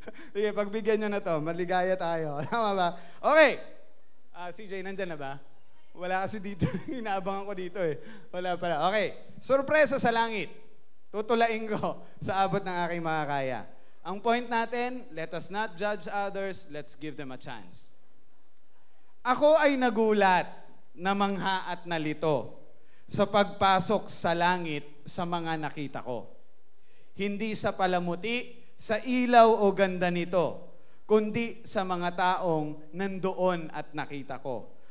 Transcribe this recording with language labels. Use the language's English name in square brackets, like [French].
[Filipino] Sige, pagbigyan nyo na to. Maligaya tayo. Tama ba? Okay. CJ, nandyan na ba? Wala kasi dito. Inaabangan ko dito eh. Wala pala. Okay. Surpresa sa langit. Tutulain ko sa abot ng aking makakaya. Ang point natin, [English] let us not judge others. Let's give them a chance. [Filipino] Ako ay nagulat, namangha at nalito sa pagpasok sa langit sa mga nakita ko. Hindi sa palamuti, sa ilaw o ganda nito, kundi sa mga taong nandoon at nakita ko.